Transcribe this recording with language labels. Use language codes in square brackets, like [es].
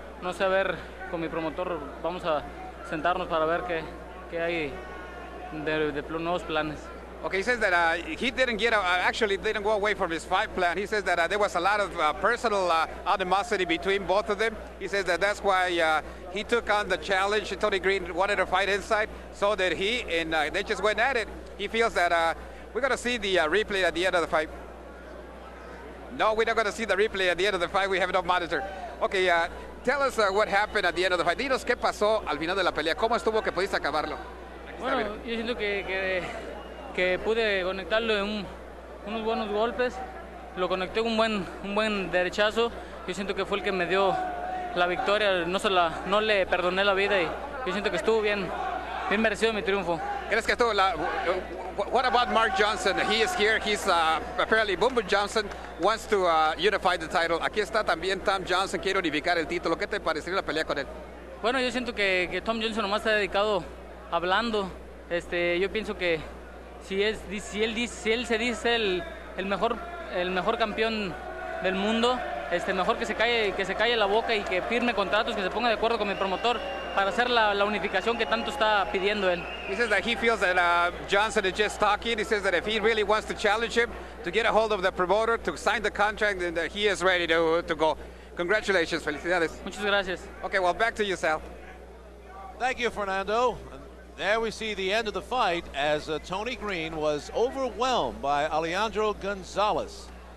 [es] No sé, a ver, con mi promotor vamos a sentarnos para ver qué hay de nuevos planes. [en] Okay, he says that he didn't didn't go away from his fight plan. He says that there was a lot of personal animosity between both of them. He says that that's why he took on the challenge. Tony Green wanted to fight inside, so that they just went at it. He feels that we're going to see the replay at the end of the fight. No, we're not going to see the replay at the end of the fight. We have no monitor. Okay, tell us what happened at the end of the fight. [es] Dinos qué pasó al final de la pelea. ¿Cómo estuvo que pudiste acabarlo? Bueno, yo siento que pude conectarlo en unos buenos golpes. Lo conecté un buen derechazo. Yo siento que fue el que me dio la victoria. No le perdoné la vida y yo siento que estuvo bien merecido mi triunfo. ¿Crees que estuvo [en] what about Mark Johnson? He is here. He's apparently Boom Johnson wants to unify the title. [es] Aquí está también Tom Johnson, quiere unificar el título. ¿Qué te pareció la pelea con él? Bueno, yo siento que Tom Johnson nomás está dedicado hablando. Yo pienso que si él se dice el mejor campeón del mundo, mejor que se calle la boca y que firme contratos, que se ponga de acuerdo con mi promotor para hacer la unificación que tanto está pidiendo él. [en] He says that he feels that Johnson is just talking. He says that if he really wants to challenge him, to get a hold of the promoter, to sign the contract, then he is ready to go. Congratulations, felicidades. [es] Muchas gracias. [en] Okay, well, back to you, Sal. Thank you, Fernando. There we see the end of the fight as Tony Green was overwhelmed by Alejandro Gonzalez.